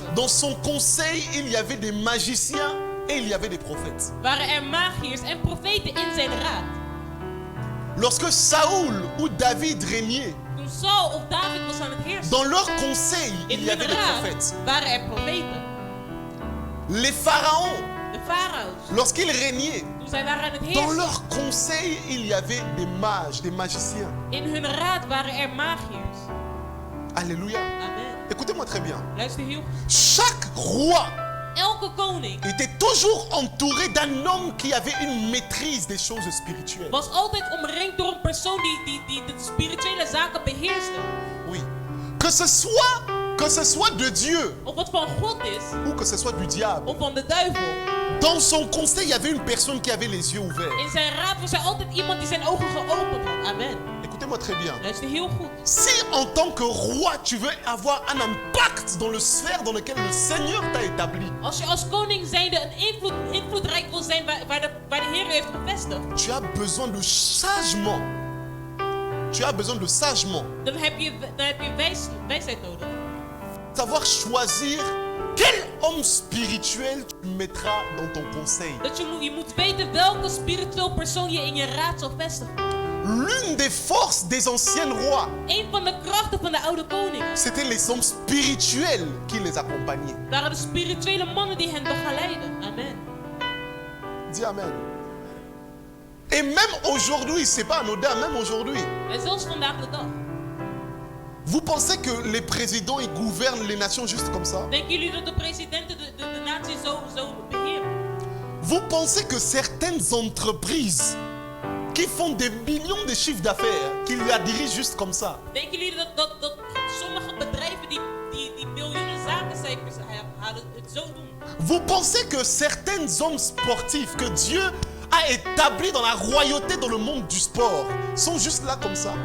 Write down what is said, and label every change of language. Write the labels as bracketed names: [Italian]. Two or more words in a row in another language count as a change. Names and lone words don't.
[French] dans son conseil, il y avait des magiciens et il y avait des prophètes. [Dutch] waren er magiërs en profeten in zijn raad. [French] Lorsque Saoul ou David régnaient, [Dutch] Toen Saul of David was aan het heersen, [French] dans leur conseil, il [Dutch] in [French] y [Dutch] hun [French] avait des [Dutch] raad [French] prophètes. [Dutch] waren er profeten. [French] Les pharaons, [Dutch] De farao's, [French] lorsqu'ils régnaient, [Dutch] toen zij waren aan het [French] dans [Dutch] heersen, [French] leur conseil, il y avait des mages, des magiciens. [Dutch] in hun raad waren er magiërs. [French] Alléluia. Amen. Écoutez-moi très bien. [Dutch] Luister heel goed. [French] Chaque roi [Dutch] Elke koning [French] était toujours entouré d'un homme qui avait une maîtrise des choses spirituelles. [Dutch] was altijd omringd door een persoon die de spirituele zaken beheerste. [French] Oui. Que ce soit de Dieu [Dutch] Of het van God is, [French] ou que ce soit du diable. [Dutch] of van de duivel. [French] Dans son conseil, il y avait une personne qui avait les yeux ouverts. [Dutch] In zijn raad was er altijd iemand die zijn ogen geopend had. [French] Amen. Écoutez-moi très bien. [Dutch] Luister heel goed. [French] Si en tant que roi, tu veux avoir un impact dans le sphère dans lequel le Seigneur t'a établi, [Dutch] Als je als koning zijnde een invloedrijk wil zijn waar de Heer u heeft gevestigd, [French] tu as besoin de sagement. Tu as besoin de sagement. [Dutch] dan heb je wijsheid nodig. [French] Savoir choisir quel homme spirituel tu mettras dans ton conseil. [Dutch] Je moet weten welke spiritueel persoon je in je raad zal vestigen. [French] L'une des forces des anciens rois, [Dutch] Een van de krachten van de oude koningen [French] c'était les hommes spirituels qui les accompagnaient. [Dutch] waren de spirituele mannen die hen begeleiden. [French] Amen. Dis Amen. Et même aujourd'hui, c'est pas anodin, même aujourd'hui. [Dutch] En zelfs vandaag de dag. [French] Vous pensez que les présidents ils gouvernent les nations juste comme ça? [Dutch] Denken jullie dat de presidenten de natie zo beheren? [French] Vous pensez que certaines entreprises qui font des millions de chiffres d'affaires, qu'ils la dirigent juste comme ça? [Dutch] Denken jullie dat sommige bedrijven die miljoenen zakencijfers halen het zo doen? [French] Vous pensez que certains hommes sportifs que Dieu a établis dans la royauté dans le monde du sport sont juste là comme ça?